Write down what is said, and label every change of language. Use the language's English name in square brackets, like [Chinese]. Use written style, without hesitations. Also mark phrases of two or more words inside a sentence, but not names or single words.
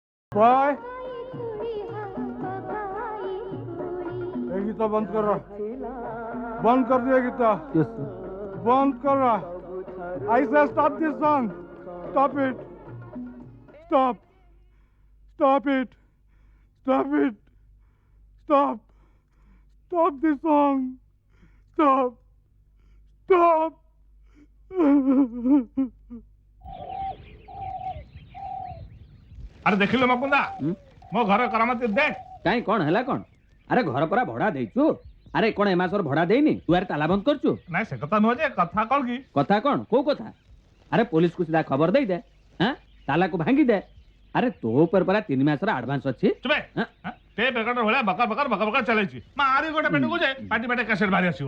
[Hindi] बॉय ये गीता बंद कर रहा, बंद कर दिया गीता, बंद कर रहा। [English] I say stop this song, stop it, stop, stop it, stop it, stop, stop this song, stop, stop. [Odia] ଆରେ ଦେଖିଲ ମକୁନ୍ଦା ମୋ ଘର କରାମତି ଦେଖ କାଇଁ କଣ ହେଲା କଣ? ଆରେ ଘର ପରା ଭଡା ଦେଇଛୁ। ଆରେ କଣ ଏ ମାସର ଭଡା ଦେଇନି? ତୁ ଆରେ ତାଲା ବନ୍ଦ କରୁଛୁ। ନାଇଁ ସେ କଥା ନୁହଁ ଯେ କଥା କଣ କି କଥା କଣ? କୋଉ କଥା? ଆରେ ପୋଲିସ କୁ ସିଧା ଖବର ଦେଇଦେ, ହାଁ ତାଲାକୁ ଭାଙ୍ଗି ଦେ। ଆରେ ତୋ ଉପରେ ପରା 3 ମାସର ଆଡଭାନ୍ସ ଅଛି। ଚୁପେ ଟେ ବେକଟ ଭଳିଆ ବକର ବକର ବକର ବକର ଚଲେଇଛି ମାରି ଗୋଟେ ପେଟକୁ ଯେ ପାଟି ପାଟି କାସେଟ ବାହାରି ଆସିବ।